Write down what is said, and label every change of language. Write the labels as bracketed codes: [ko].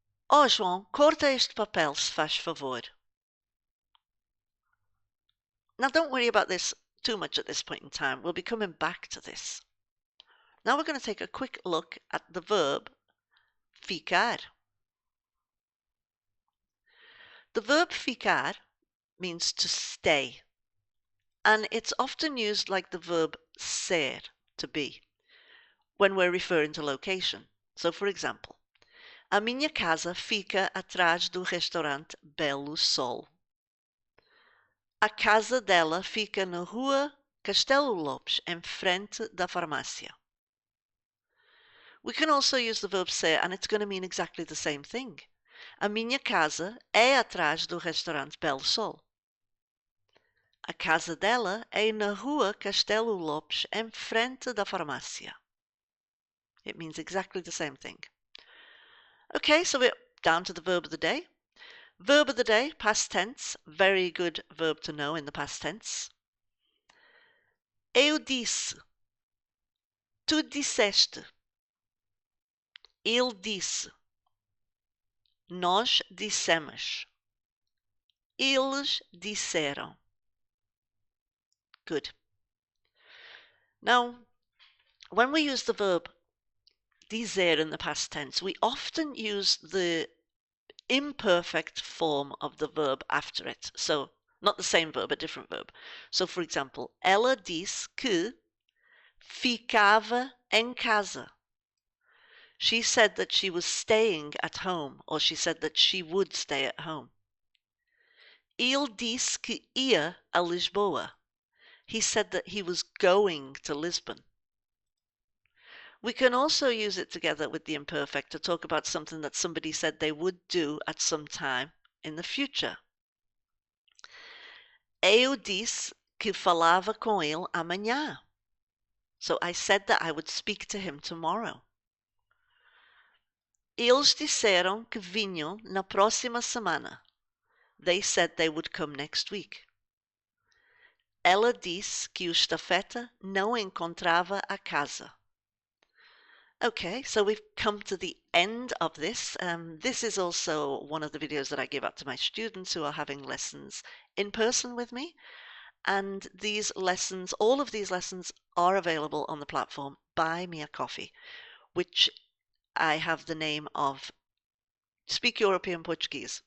[pt] Oh, João, corta este papel, se faz favor. [en] Now, don't worry about this too much at this point in time. We'll be coming back to this. Now we're going to take a quick look at the verb ficar. The verb ficar means to stay, and it's often used like the verb ser, to be, when we're referring to location. So, for example, [pt] a minha casa fica atrás do restaurante Belo Sol. A casa dela fica na rua Castelo Lopes, em frente da farmácia. [en] We can also use the verb ser, and it's going to mean exactly the same thing. [pt] A minha casa é atrás do restaurante Belo Sol. A casa dela é na rua Castelo Lopes, em frente da farmácia. [en] It means exactly the same thing. Okay, so we're down to the verb of the day. Verb of the day, past tense. Very good verb to know in the past tense. [pt] Eu disse. Tu disseste. Ele disse. Nós dissemos. Eles disseram. [en] Good. Now, when we use the verb dizer in the past tense, we often use the imperfect form of the verb after it. So, not the same verb, a different verb. So, for example, [pt] ela disse que ficava em casa. [en] She said that she was staying at home, or she said that she would stay at home. [pt] Ele disse que ia a Lisboa. [en] He said that he was going to Lisbon. We can also use it together with the imperfect to talk about something that somebody said they would do at some time in the future. [pt] Eu disse que falava com ele amanhã. [en] So I said that I would speak to him tomorrow. [pt] Eles disseram que vinham na próxima semana. [en] They said they would come next week. [pt] Ela disse que o estafeta não encontrava a casa. [en] Okay, so we've come to the end of this. This is also one of the videos that I give out to my students who are having lessons in person with me. And these lessons, all of these lessons are available on the platform Buy Me a Coffee, which I have the name of Speak European Portuguese.